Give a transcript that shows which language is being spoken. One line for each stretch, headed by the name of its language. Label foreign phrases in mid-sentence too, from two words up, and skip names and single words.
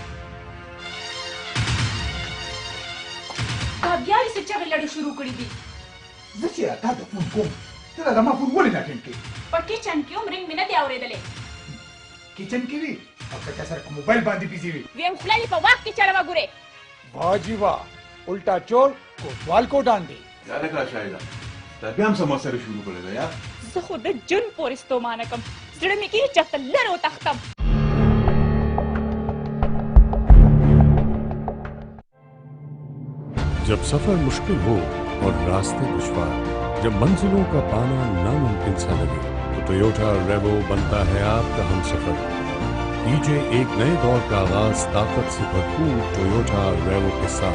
Pashto: دا بیا یې څه چغې لړې شروع کړي دي زه چې تا ته فون کوم ته دا زما فون ولې نه اټینډ کوې په کچن کې هم رنګ مې نه دی اورېدلی کچن کې وي او که چا سره په موبایل باندې بيزي وي ویم خوله دې په واک کې چلوه ګورې
Urdu: واہ جی واہ الٹا چور کوتوال کو ڈانڈی
Pashto: یا لکه شاهده دا بیا هم څه ما سره شروع کړی ده یا زه خو د جون پورې ستومانه کم زړه مې کېږي چېرته لرې وتښتم
Urdu: جب سفر مشکل ہو اور راستے دشوار، جب منزلوں کا پانا ناممکن سا لگے، تو ٹویوٹا ریوو بنتا ہے آپ کا ہمسفر. کیجیے ایک نئے دور کا آغاز طاقت سے بھرپور ٹویوٹا ریوو کے ساتھ.